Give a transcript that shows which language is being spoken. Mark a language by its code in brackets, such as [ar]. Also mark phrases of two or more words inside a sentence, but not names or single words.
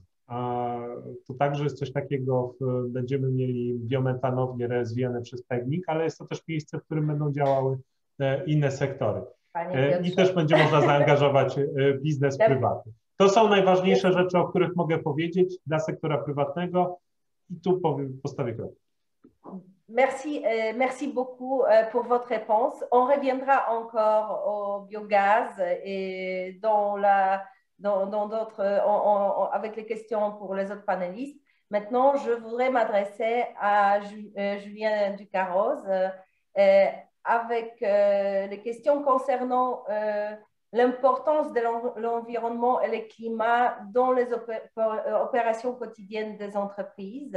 [pl] To także jest coś takiego, będziemy mieli biometanownie rozwijane przez PGNiG, ale jest to też miejsce, w którym będą działały inne sektory. I też będzie można zaangażować biznes prywatny. To są najważniejsze rzeczy, o których mogę powiedzieć dla sektora prywatnego i tu postawię kropkę. [fr] Merci beaucoup pour votre réponse. On reviendra encore au biogaz et avec les questions pour les autres panélistes. Maintenant, je voudrais m'adresser à Julien Ducarroz avec les questions concernant l'importance de l'environnement et le climat dans les opérations quotidiennes des entreprises.